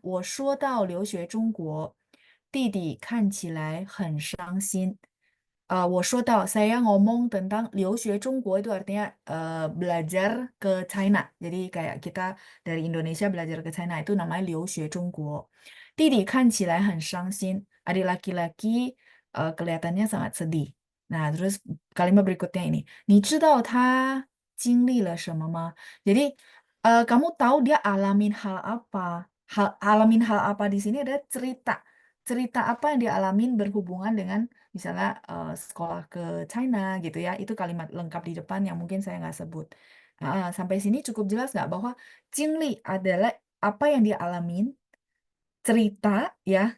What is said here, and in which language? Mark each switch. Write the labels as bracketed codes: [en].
[zh] 我说到留学中国，弟弟看起来很伤心。我说到 [id] saya ngomong tentang [zh] 留学中国 [id] itu artinya belajar ke China. Jadi kayak kita dari Indonesia belajar ke China itu namanya 留学中国。 [zh] 弟弟看起来很伤心. [id] Adik laki-laki kelihatannya sangat sedih. Nah, terus kalimat berikutnya ini. [zh] 你知道他经历了什么吗? [id] Jadi kamu tahu dia alamin hal apa? Alamin hal apa di sini ada cerita. Cerita apa yang dialamin berhubungan dengan misalnya sekolah ke China gitu ya. Itu kalimat lengkap di depan yang mungkin saya nggak sebut. Sampai sini cukup jelas nggak bahwa Jingli adalah apa yang dia alamin, cerita ya.